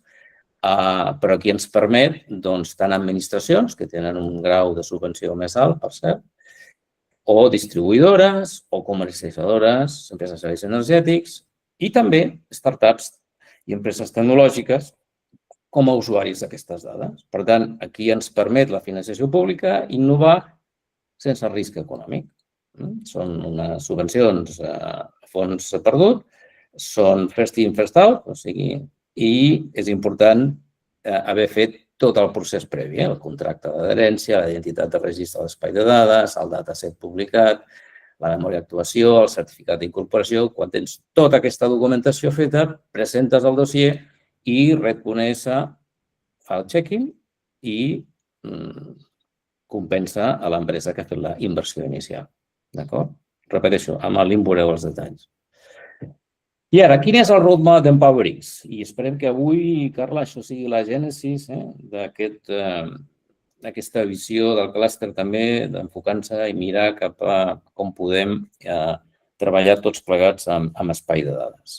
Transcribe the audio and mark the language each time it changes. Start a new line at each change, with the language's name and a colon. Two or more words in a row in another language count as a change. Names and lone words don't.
Catalan: Però aquí ens permet, tant administracions, que tenen un grau de subvenció més alt, per cert, o distribuïdores, o comercialitzadores, empreses de serveis energètics, i també startups i empreses tecnològiques com a usuaris d'aquestes dades. Per tant, aquí ens permet la financiació pública innovar sense risc econòmic. Són unes subvencions a fons perdut són
English: first in, first out,
Catalan: o sigui, i és important haver fet tot el procés previ, el contracte d'adherència, la identitat de registre de l'espai de dades, el dataset publicat, la memòria d'actuació, el certificat d'incorporació. Quan tens tota aquesta documentació feta, presentes el dossier i Red Conesa fa el check-in i compensa a l'empresa que ha fet la inversió inicial. D'acord? Repeteixo, amb el link veureu els detalls. I ara, quin és el roadmap d'EmpowerX? I esperem que avui, Carla, això sigui la gènesis d'aquesta visió del clúster també, d'enfocar-se i mirar cap a com podem treballar tots plegats amb espai de dades.